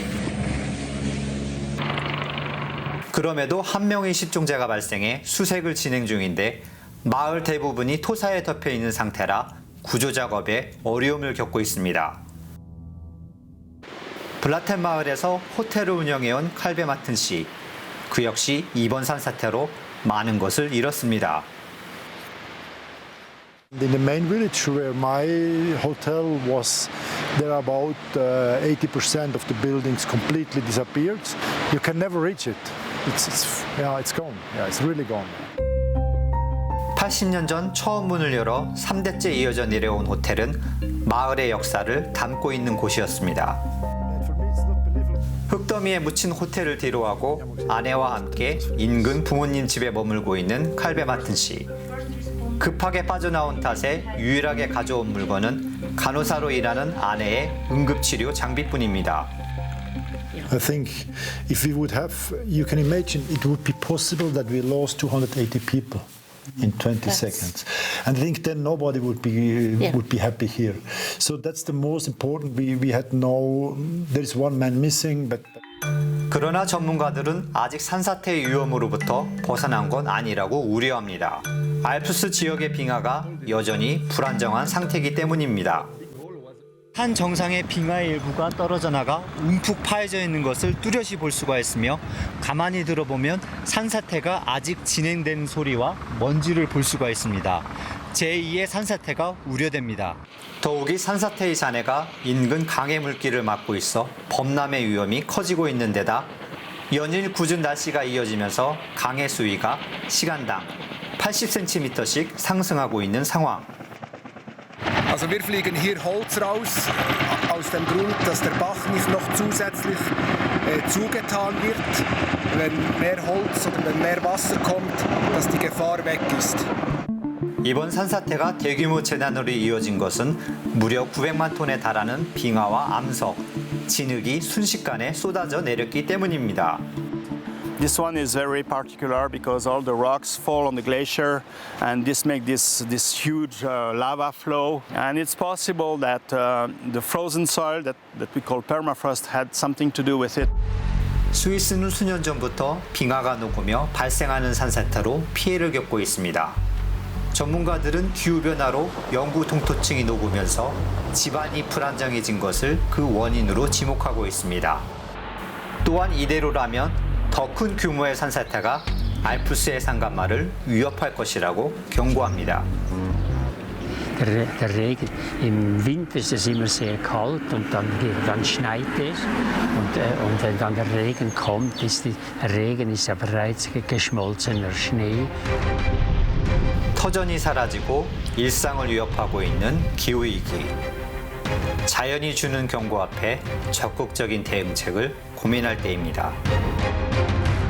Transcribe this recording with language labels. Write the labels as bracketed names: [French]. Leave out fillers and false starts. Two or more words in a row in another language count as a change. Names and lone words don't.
[Korean] 그럼에도 한 명의 실종자가 발생해 수색을 진행 중인데 마을 대부분이 토사에 덮여 있는 상태라 구조 작업에 어려움을 겪고 있습니다. 블라텐 마을에서 호텔을 운영해온 칼베 마튼 씨. 그 역시 이번 산사태로 많은 것을 잃었습니다. [English] In the main village where my hotel was, there are about 80% of the buildings completely disappeared. You can never reach it. It's gone. Yeah, it's really gone. [Korean] 80년 전 처음 문을 열어 3대째 이어져 내려온 호텔은 마을의 역사를 담고 있는 곳이었습니다. 흙더미에 묻힌 호텔을 뒤로하고 아내와 함께 인근 부모님 집에 머물고 있는 칼베 마튼 씨. 급하게 빠져나온 탓에 유일하게 가져온 물건은 간호사로 일하는 아내의 응급치료 장비뿐입니다. [English] I think if we would have, you can imagine, it would be possible that we lost 280 people in 20 seconds. And I think then nobody would be happy here. So that's the most important. We had there is one man missing, but. [Korean] 그러나 전문가들은 아직 산사태의 위험으로부터 벗어난 건 아니라고 우려합니다. 알프스 지역의 빙하가 여전히 불안정한 상태이기 때문입니다. 산 정상의 빙하의 일부가 떨어져 나가 움푹 파여져 있는 것을 뚜렷이 볼 수가 있으며 가만히 들어보면 산사태가 아직 진행되는 소리와 먼지를 볼 수가 있습니다. 제2의 산사태가 우려됩니다. 더욱이 산사태의 잔해가 인근 강의 물길을 막고 있어 범람의 위험이 커지고 있는 데다 연일 궂은 날씨가 이어지면서 강의 수위가 시간당 80cm씩 상승하고 있는 상황. [German] Also wir fliegen hier Holz raus, aus dem Grund, dass der Bach nicht noch zusätzlich zugetan wird. Wenn mehr Holz oder wenn mehr Wasser kommt, dass die Gefahr weg ist. [Korean] 이번 산사태가 대규모 재난으로 이어진 것은 무려 900만 톤에 달하는 빙하와 암석, 진흙이 순식간에 쏟아져 내렸기 때문입니다. [English] This one is very particular because all the rocks fall on the glacier and this makes this huge lava flow. And it's possible that the frozen soil that we call permafrost had something to do with it. [Korean] 스위스는 수년 전부터 빙하가 녹으며 발생하는 산사태로 피해를 겪고 있습니다. 전문가들은 기후변화로 영구 동토층이 녹으면서 집안이 불안정해진 것을 그 원인으로 지목하고 있습니다. 또한 이대로라면 더 큰 규모의 산사태가 알프스의 산간마를 위협할 것이라고 경고합니다. [German] der Regen. Im Winter ist es immer sehr kalt und dann schneit es. Und wenn dann der Regen kommt, der Regen ist ja bereits geschmolzener Schnee. [Korean] 터전이 사라지고 일상을 위협하고 있는 기후위기. 자연이 주는 경고 앞에 적극적인 대응책을 고민할 때입니다.